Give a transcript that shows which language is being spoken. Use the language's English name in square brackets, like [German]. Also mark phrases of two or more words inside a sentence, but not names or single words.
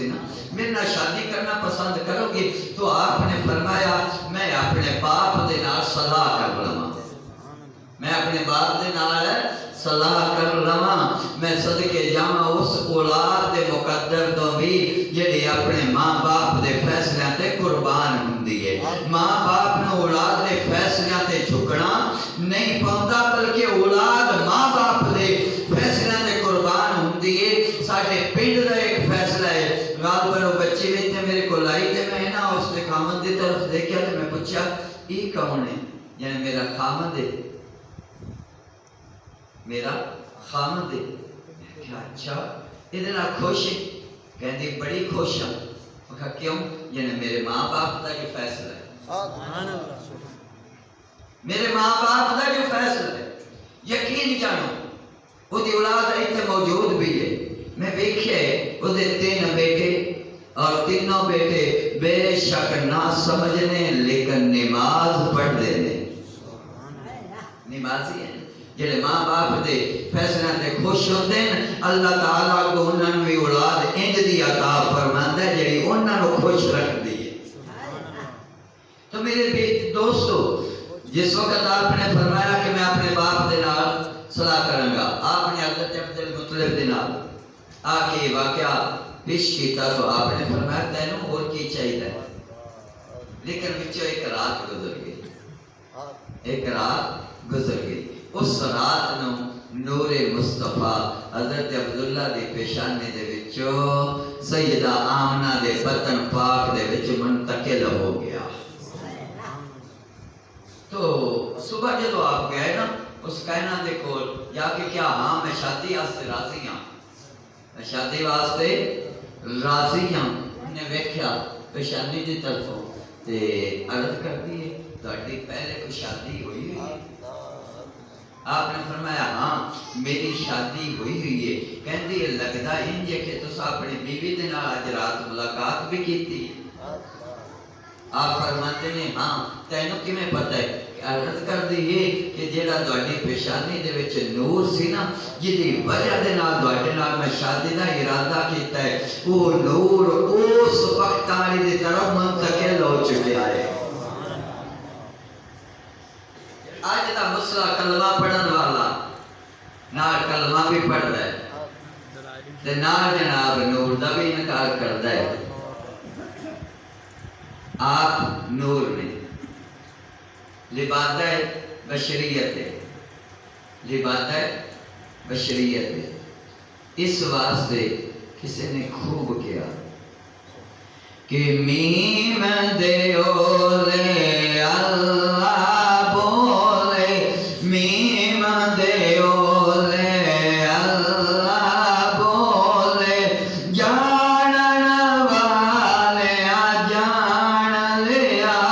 [Punjabi] نا میرے نال شادی کرنا پسند کرو گے تو آپ نے فرمایا میں اپنے باپ دے نال صلاح کر لواں میں اپنے باپ دے نال صلاح کر لواں میں صدقے جاواں اس اولاد دے مقدر تو بھی جڑی اپنے ماں باپ دے فیصلے تے قربان ہوندی ہے ماں باپ نے اولاد دے فیصلے تے جھکنا نہیں پوندا بلکہ اولاد ماں باپ دے فیصلے تے قربان ہوندی ہے ساڈے پنڈ دا ایک فیصلہ ہے رات بھر بچے وچ میرے کول آئی تے میں نا اس دے خامن دی طرف دیکھیا تے میں پوچھا یہ کون ہے یعنی میرا خامن ہے میرا خامد ہے کہ اچھا ادھر خوش ہے کہندی بڑی خوش ہوں میں کہا کیوں یعنی میرے ماں باپ دا جو فیصلہ ہے میرے ماں باپ دا جو فیصلہ ہے یقین جانو وہ دی اولاد ایتھے موجود بھی ہے میں دیکھے وہ دے 3 بیٹے اور تینوں بیٹے بے شک نہ سمجھنے لیکن نماز پڑھ دینے نمازی ہیں جڑے ماں باپ دے فیصلے تے خوش ہوندے ہیں اللہ تعالیٰ کو انہاں نوں بھی اولاد انج دی عطا فرماندا ہے جڑی انہاں نوں خوش رکھدی ہے تو میرے دوستو جس وقت آپ نے فرمایا کہ میں اپنے باپ دے نال صلاح کراں گا آپ نے حضرت عبد المطلب دے نال آ کے واقعہ پیش کیتا تو آپ نے فرمایا تینوں اور کی چاہیے لیکن وچوں ایک رات گزر گئی ایک رات گزر گئی اس رات نو نور مصطفیٰ حضرت عبداللہ دی پیشانی دے وچوں سیدہ آمنہ دے بطن پاک دے وچ منتقل ہو گیا تو صبح جدو آپ گئے نا اس کائنہ دے کول یا کہ کیا ہاں میں شادی واسطے راضی ہاں میں شادی واسطے راضی ہاں انہیں ویکھیا پیشانی دی طرفوں تے عرض کر دیئے تہاڈی پہلے کوئی شادی ہوئی ہے آپ نے فرمایا ہاں میری شادی ہوئی ہوئی ہے کہندی ہے لگدا انج کہ تساں اپنی بیوی دے نال اج رات ملاقات بھی کیتی ہے آپ فرماتے ہیں ہاں تینوں کیویں پتہ ہے عرض کر دی ہے کہ جیڑا تہاڈی پیشانی دے وچ نور سی نا جدی وجہ دے نال تہاڈے نال میں شادی دا ارادہ کیتا ہے وہ نور اس وقت والی دی طرف منتقل ہو چکا ہے آج دا مسئلہ کلمہ پڑھن والا نال کلمہ بھی پڑھدا ہے تے نال جناب نور دا بھی انکار کردا ہے آپ نور نے لبادہ بشریت ہے لبادہ بشریت ہے اس واسطے کسی نے خوب کیا کہ میم دے اولے اللہ بولے میم دے اولے اللہ بولے جانن والے جان لیا